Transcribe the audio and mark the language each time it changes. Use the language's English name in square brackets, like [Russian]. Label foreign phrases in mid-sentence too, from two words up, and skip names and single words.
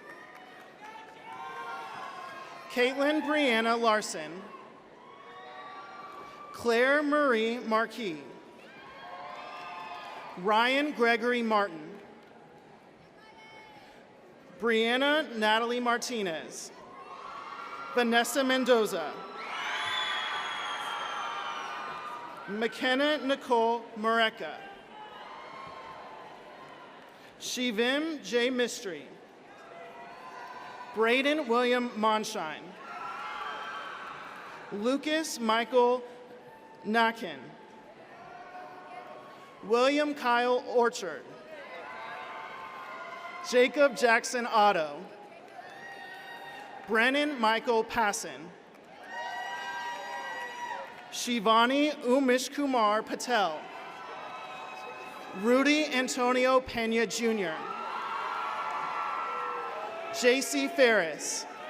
[English] Caitlin Brianna Larson, Claire Marie Marquis, Ryan Gregory Martin, Brianna Natalie Martinez, Vanessa Mendoza, McKenna Nicole Mareka, Shivim J. Mistry, Braden William Monshine, Lucas Michael Nakin, William Kyle Orchard, Jacob Jackson Otto, Brennan Michael Passon, Shivani Umesh Kumar Patel, Rudy Antonio Pena Jr., J.C. Ferris.